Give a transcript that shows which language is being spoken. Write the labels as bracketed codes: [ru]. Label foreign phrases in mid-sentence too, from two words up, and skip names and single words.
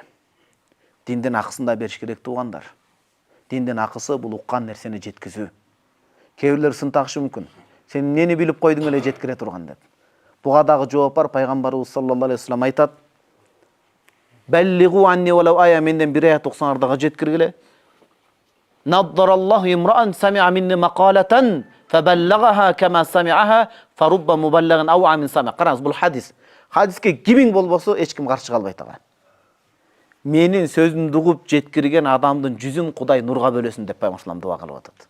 [ky] Диндин акысын да бериш керек, туугандар. Диндин акысы бул уккан нерсени жеткизүү. Кээ бирлер сын тагышы мүмкүн. Сен эмнени билип койдуң эле жеткире турган деп. Буга дагы жооп бар. Пайгамбарыбыз [ar] صلى الله عليه وسلم [ky] айтат: [ar] "بلغوا عني ولو آية", [ky] менден бир аят окусаңар дагы жеткиргиле. [ar] "نضر الله امرأ سمع مني مقالة فبلغها كما سمعها فرب مبلغ أوعى من سامع". [ky] Караңыз, бул хадис. Хадиске кимиң болбосо эч ким каршы калбайт ага. Менин сөзүмдү угуп жеткирген адамдын жүзүн Кудай нурга бөлөсүн деп Пайгамбар дуа кылып атат.